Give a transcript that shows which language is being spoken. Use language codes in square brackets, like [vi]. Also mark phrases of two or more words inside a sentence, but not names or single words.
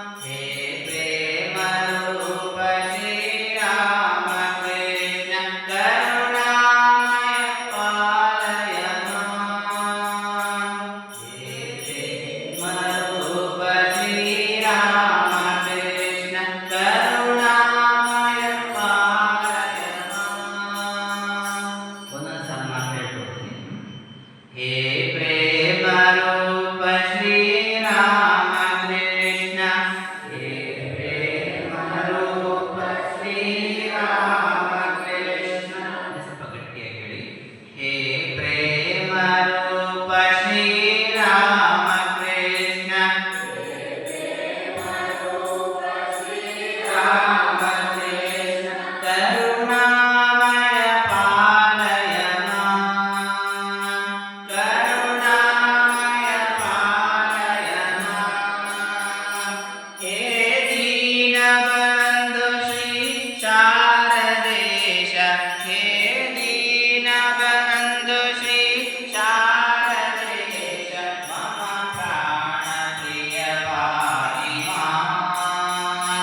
[sa] हे प्रेम रूप श्री राम कृष्ण करुणामय पालय मां। हे प्रेम रूप श्री राम कृष्ण करुणामय पालय मां। [kn] ಒಂದೊಂದು ಸಾಲು ಮಾತು ಹೇಳ್ಕೊಡ್ತೀನಿ. [sa] हे प्रेम रूप श्री राम कृष्ण, हे प्रेम रूप श्री राम कृष्ण. [kn] ಸ್ವಲ್ಪ ಗಟ್ಟಿಯಾಗಿ ಹೇಳಿ. [sa] हे प्रेम रूप श्री राम कृष्ण, राम कृष्ण करुणामय पालय मां। करुणामय पालय मां। हे दीनबन्धु श्री शारदेश, हे दीनबन्धु श्री शारदेश, मम प्राणप्रिय पाहि मां।